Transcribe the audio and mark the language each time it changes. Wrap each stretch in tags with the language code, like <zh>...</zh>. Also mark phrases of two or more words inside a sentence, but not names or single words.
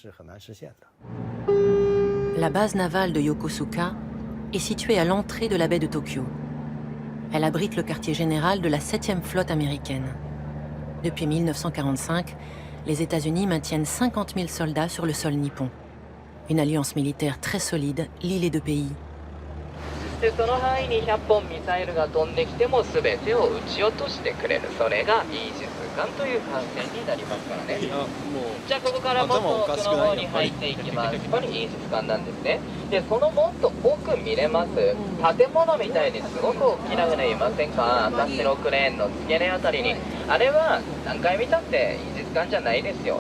<fr>La base navale de Yokosuka est située à l'entrée de la baie de Tokyo. Elle abrite le quartier général de la 7e flotte américaine. Depuis 1945, les États-Unis maintiennent 50 000 soldats sur le sol nippon. Une alliance militaire très solide lie les deux pays.</fr> <ja>その範囲に100本ミサイルが飛んできても全てを撃ち落としてくれる、それがイージス艦という艦船になりますからね。じゃあここからもっと奥の方に入っていきます。これイージス艦なんですね。でそのもっと奥見れます建物みたいにすごく大きな船いませんか？私のクレーンの付け根あたりに、あれは何回見たってイージス艦じゃないですよ。</ja>